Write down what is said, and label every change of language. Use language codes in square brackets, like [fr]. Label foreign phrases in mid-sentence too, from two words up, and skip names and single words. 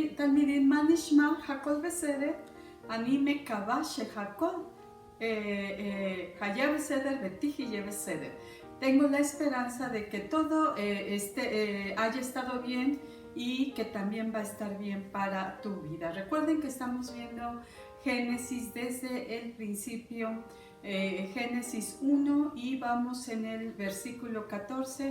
[he] תלמידים, מה נשמע? הכל בסדר? אני מקווה שהכל היה בסדר ותהיה בסדר. [es] Tengo la esperanza de que todo haya estado bien y que también va a estar bien para tu vida. Recuerden que estamos viendo Génesis desde el principio, Génesis 1, y vamos en el versículo 14.